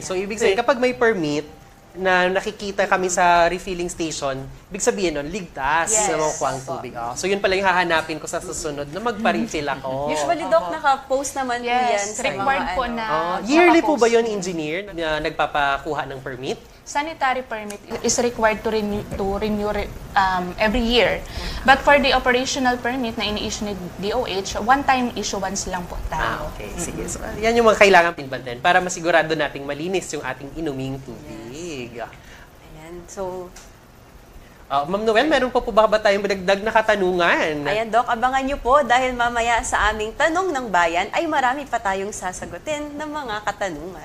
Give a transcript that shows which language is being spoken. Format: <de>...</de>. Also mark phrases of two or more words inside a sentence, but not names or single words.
<tl>So, ibig sabihin, kapag may permit na nakikita kami sa refilling station, ibig sabihin nun, ligtas na makukuha ang tubig. So, yun pala yung hahanapin ko sa susunod na magpa-refill ako. Usually, Doc, naka-post naman po yan.</tl> <en>Yes, required</en> <tl>po na. Yearly po ba yun, engineer, na nagpapakuha ng permit?</tl> <en>Sanitary permit is required to renew every year. But for the operational permit</en> <tl>na ini-issue ni DOH,</tl> <en>one-time issuance</en> <tl>lang po tayo. Okay, sige. So, yan yung mga kailangan pinbantayan para masigurado nating malinis yung ating inuming tubig. Ayan, so Ma'am Noel, meron po ba tayong madagdag na katanungan? ayan, Doc, abangan niyo po dahil mamaya sa aming Tanong ng Bayan ay marami pa tayong sasagutin ng mga katanungan.</tl>